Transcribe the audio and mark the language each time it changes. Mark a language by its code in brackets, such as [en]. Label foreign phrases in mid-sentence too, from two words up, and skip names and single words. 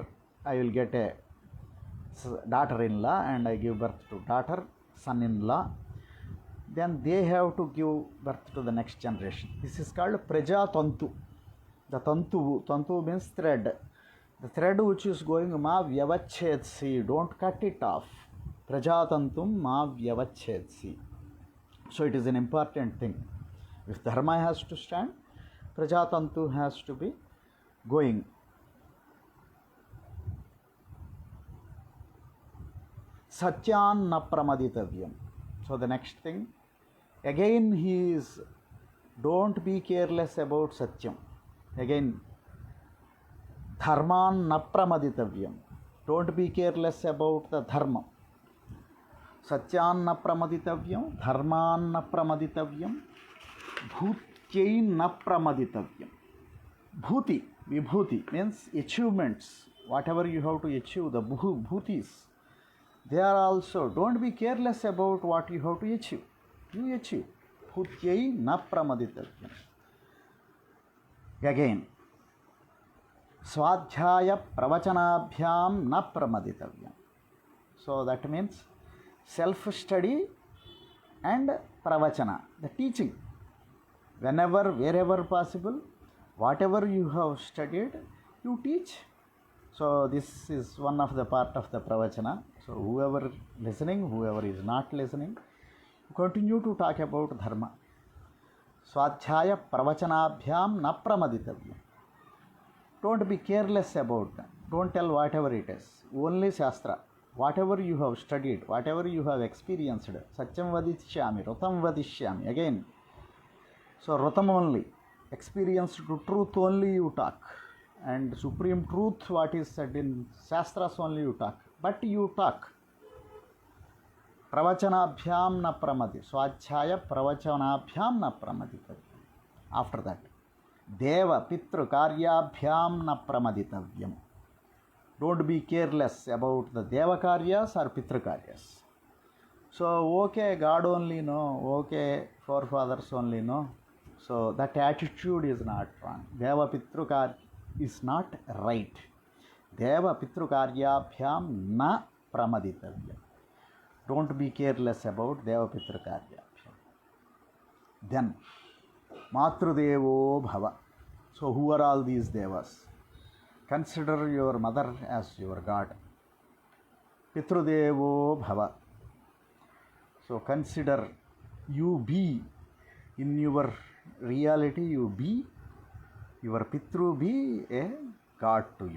[en] I will get a daughter-in-law and I give birth to daughter, son-in-law. Then they have to give birth to the next generation. This is called Prajatantu. The tantu means thread. The thread which is going [sa] मा व्यवच्छेत्सी, [en] don't cut it off. [sa] प्रजातन्तुं मा व्यवच्छेत्सी. [en] So it is an important thing. If dharma has to stand, Prajatantu has to be going. [sa] सत्यान्न प्रमदितव्यम्. [en] So the next thing, again he is, don't be careless about Satyam. [sa] Again, धर्मान्न प्रमदितव्यम्. [en] Don't be careless about the dharma. [sa] सत्यान्न प्रमदितव्यम्, धर्मान्न प्रमदितव्यम्, भूत्यै न प्रमदितव्यम्. भूति, विभूति [en] means achievements. Whatever you have to achieve, the bhutis, they are also, don't be careless about what you have to achieve. You achieve. [sa] भूत्यै न प्रमदितव्यम्. Again, स्वाध्याय प्रवचनाभ्यां न प्रमदितव्यम्. [en] So that means self-study and pravachana, the teaching. Whenever, wherever possible, whatever you have studied, you teach. So this is one of the part of the pravachana. So whoever listening, whoever is not listening, continue to talk about dharma. [sa] स्वाध्याय प्रवचनाभ्यां न प्रमदितव्य. [en] Don't be careless about them. Don't tell whatever it is. Only Shastra. Whatever you have studied, whatever you have experienced. [sa] सत्यं वदिष्यामि, ऋतं वदिष्यामि. [en] Again. So Rutam only. Experienced truth only you talk. And supreme truth, what is said in Shastras only you talk. But you talk. [sa] प्रवचनाभ्यां न प्रमदि. स्वाध्याय प्रवचनाभ्यां न प्रमदि. [en] After that. [sa] देव पितृ कार्याभ्यां न प्रमदितव्यम्. [en] Don't be careless about the deva karyas or pitru karyas. So, okay, God only know, okay, forefathers only know. So, that attitude is not wrong. [sa] देव पितृ कार्य [en] is not right. [sa] देव पितृ कार्याभ्यां न प्रमदितव्यम्. [en] Don't be careless about [sa] देव पितृ कार्याभ्याम्. Then, मातृदेवो भव. [en] So, who are all these devas? Consider your mother as your God. [sa] पितृदेवो भव. [en] So, consider you be in your reality, you be, your Pitru be a God to you.